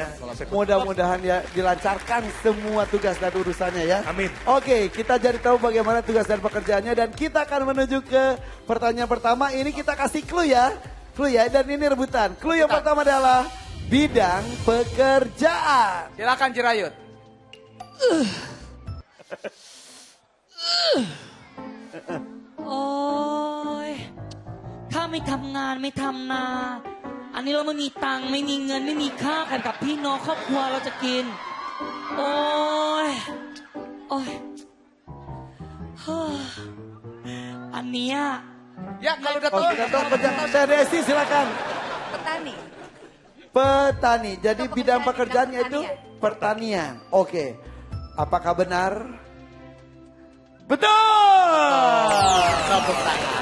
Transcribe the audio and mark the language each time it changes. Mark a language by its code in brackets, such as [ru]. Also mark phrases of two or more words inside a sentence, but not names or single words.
[id] Mudah-mudahan ya dilancarkan semua tugas dan urusannya ya. Amin. Oke, kita jadi tahu bagaimana tugas dan pekerjaannya dan kita akan menuju ke pertanyaan pertama. Ini kita kasih clue ya. Clue ya, dan ini rebutan. Clue yang pertama adalah bidang pekerjaan. Silakan Jirayut. [th] โอ้ยถ้าไม่ทำงานไม่ทำนา อันนี้เราไม่มีตังค์ไม่มีเงินไม่มีข้าวกันกับพี่น้องครอบครัวเราจะกิน โอ้ย โอ้ยเฮ้ออันเนี้ย [id] Ya kalau udah tahu. Oke, kita tahu pekerjaan. Teh Desi silakan. Petani. Petani. Jadi Atau bidang pekerjaan pekerjaannya itu pertanian. Oke. Apakah benar? Betul. Tepuk tangan.